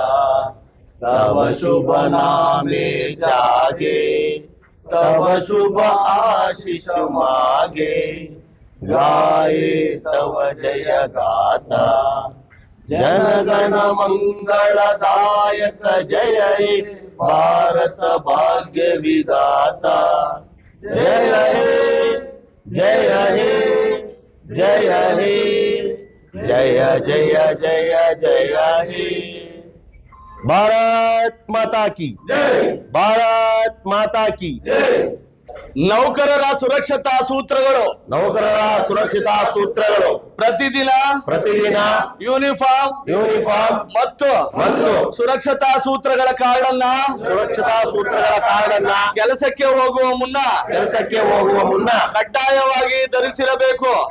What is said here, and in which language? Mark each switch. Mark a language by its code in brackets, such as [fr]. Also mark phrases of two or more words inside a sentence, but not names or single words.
[bn] তব শুভ নামে জাগে তব শুভ আশীষ মাগে গায়ে তব জয় গাথা। জনগণ মঙ্গলদায়ক জয় হে ভারত ভাগ্য বিধাতা। জয় হে জয় হে জয় হে জয় জয় জয় জয় হে। [hi] भारत माता की जय। भारत माता की जय। [kn] ನೌಕರರ ಸುರಕ್ಷತಾ ಸೂತ್ರಗಳು ಪ್ರತಿದಿನ ಯೂನಿಫಾರ್ಮ್ ಮತ್ತು ಸುರಕ್ಷತಾ ಸೂತ್ರಗಳ ಕಾರ್ಡ್ ಅನ್ನ ಕೆಲಸಕ್ಕೆ ಹೋಗುವ ಮುನ್ನ ಕಡ್ಡಾಯವಾಗಿ ಧರಿಸಿರಬೇಕು.